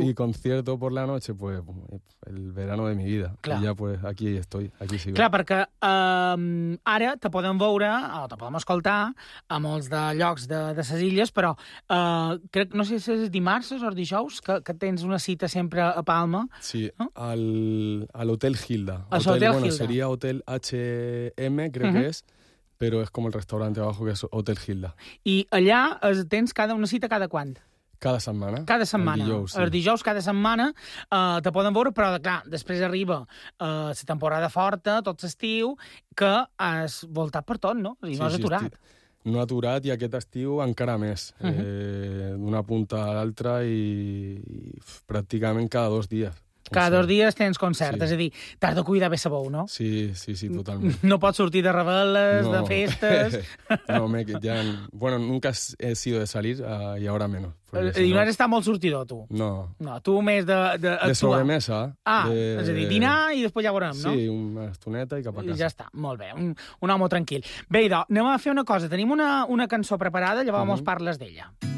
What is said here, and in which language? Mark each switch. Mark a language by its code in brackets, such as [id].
[es] I concierto por la noche, pues el verano de mi vida. Clar. I ja, pues aquí estoy, aquí sigo. [ca] Clar, perquè ara te podem veure, o te podem escoltar, a molts de llocs de ses illes, però crec, no sé si és dimarts o dijous, que tens una cita sempre a Palma. Sí, a l'Hotel Gilda. A l'Hotel Gilda. Bueno, seria Hotel HM, crec que és. Però és com el restaurant abajo, que és Hotel Gilda. I allà tens una cita cada quant? Cada setmana. Cada setmana. El dijous, sí. El dijous, cada setmana, te poden veure, però, clar, després arriba la temporada forta, tot l'estiu, que has voltat per tot, no? I no has aturat. No ha aturat, i aquest estiu encara més. D'una punta a l'altra i pràcticament cada 2 dies. Cada 2 dies tens concert, sí. És a dir, t'has de cuidar bé sa bou, no? Sí, totalment. No pots sortir de reveles, no. De festes... [es] No, bueno, nunca he sido de salir, y ahora menos. [ca] I no has estat molt sortidor, tu? No. No, tu més de actuar. De sobremesa. Ah, és a dir, dinar i després ja veurem, no? Sí, una estoneta i cap a casa. Ja està, molt bé, un home tranquil. Bé, idò, anem a fer una cosa. Tenim una cançó preparada, llavors parles d'ella.